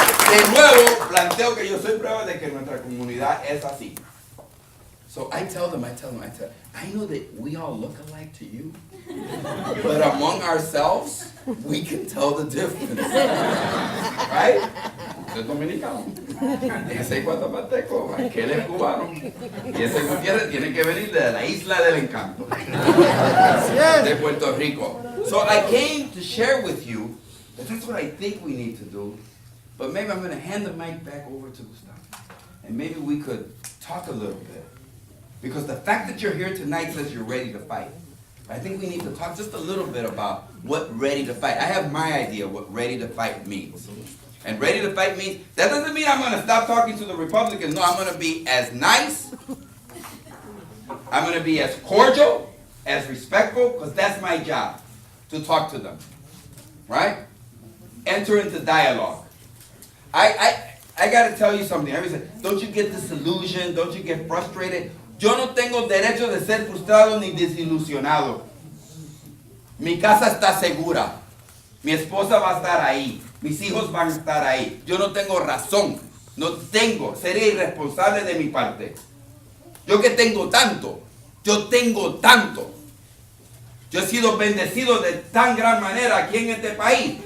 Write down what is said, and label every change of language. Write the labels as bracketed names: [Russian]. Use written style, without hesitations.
[Spanish] De nuevo, planteo que yo soy prueba de que nuestra comunidad es así. [English] So I tell them, I know that we all look alike to you, but among ourselves, we can tell the difference. Right? [Spanish] Usted es dominicano, ese es guatemalteco, aquel es cubano, y ese Gutierrez tiene que venir de la isla del encanto, de Puerto Rico. [English] So I came to share with you that that's what I think we need to do. But maybe I'm going to hand the mic back over to Gustavo. And maybe we could talk a little bit. Because the fact that you're here tonight says you're ready to fight. I think we need to talk just a little bit about what ready to fight. I have my idea what ready to fight means. And ready to fight means, that doesn't mean I'm going to stop talking to the Republicans. No, I'm going to be as nice. I'm going to be as cordial, as respectful, because that's my job, to talk to them. Right? Enter into dialogue. I got to tell you something. Everybody says, don't you get disillusioned? Don't you get frustrated? [Spanish] Yo no tengo derecho de ser frustrado ni desilusionado. Mi casa está segura. Mi esposa va a estar ahí. Mis hijos van a estar ahí. Yo no tengo razón. No tengo. Sería irresponsable de mi parte Yo que tengo tanto. Yo tengo tanto. Yo he sido bendecido de tan gran manera aquí en este país.